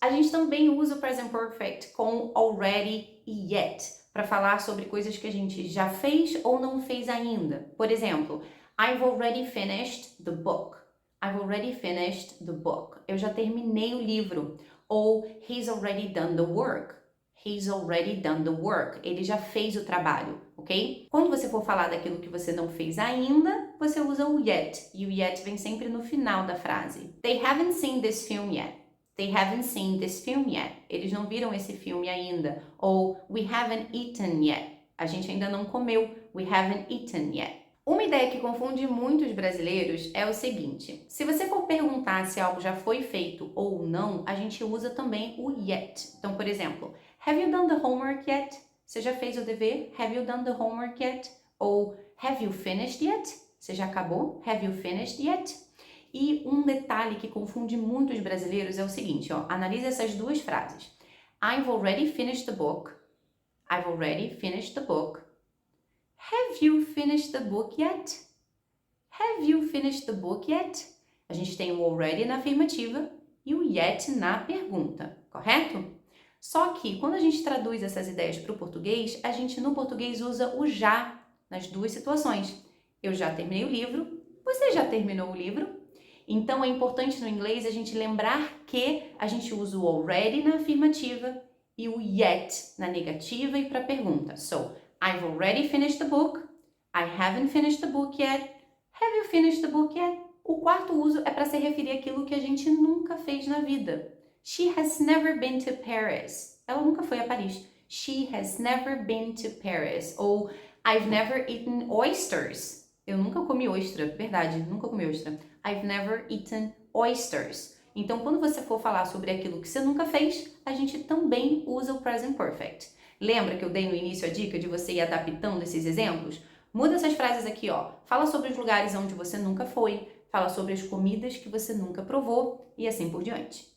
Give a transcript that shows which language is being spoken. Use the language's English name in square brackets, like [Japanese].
[Portuguese] A gente também usa o present perfect com already e yet para falar sobre coisas que a gente já fez ou não fez ainda. Por exemplo, [English] I've already finished the book. I've already finished the book. [Portuguese] Eu já terminei o livro. [English] Ou he's already done the work. He's already done the work. [Portuguese] Ele já fez o trabalho, ok? Quando você for falar daquilo que você não fez ainda, você usa o yet. E o yet vem sempre no final da frase. [English] They haven't seen this film yet. They haven't seen this film yet. [Portuguese] Eles não viram esse filme ainda. Ou [English] we haven't eaten yet. [Portuguese] A gente ainda não comeu. [English] We haven't eaten yet. [Portuguese] Uma ideia que confunde muitos brasileiros é o seguinte: se você for perguntar se algo já foi feito ou não, a gente usa também o yet. Então, por exemplo, [English] have you done the homework yet? [Portuguese] Você já fez o dever? [English] Have you done the homework yet? Ou have you finished yet? [Portuguese] Você já acabou? [English] Have you finished yet? [Portuguese] E um detalhe que confunde muitos brasileiros é o seguinte, ó, analise essas duas frases. [English] I've already finished the book. I've already finished the book. Have you finished the book yet? Have you finished the book yet? [Portuguese] A gente tem o already na afirmativa e o yet na pergunta, correto? Só que quando a gente traduz essas ideias para o português, a gente no português usa o já nas duas situações. Eu já terminei o livro, você já terminou o livro? Então é importante no inglês a gente lembrar que a gente usa o already na afirmativa e o yet na negativa e para a pergunta. [English] So, I've already finished the book. I haven't finished the book yet. Have you finished the book yet? [Portuguese] O quarto uso é para se referir àquilo que a gente nunca fez na vida. [English] She has never been to Paris. [Portuguese] Ela nunca foi a Paris. [English] She has never been to Paris. Ou I've never eaten oysters. [Portuguese] Eu nunca comi ostra, verdade, nunca comi ostra. [English] I've never eaten oysters. [Portuguese] Então, quando você for falar sobre aquilo que você nunca fez, a gente também usa o present perfect. Lembra que eu dei no início a dica de você ir adaptando esses exemplos? Muda essas frases aqui, ó. Fala sobre os lugares onde você nunca foi, fala sobre as comidas que você nunca provou e assim por diante.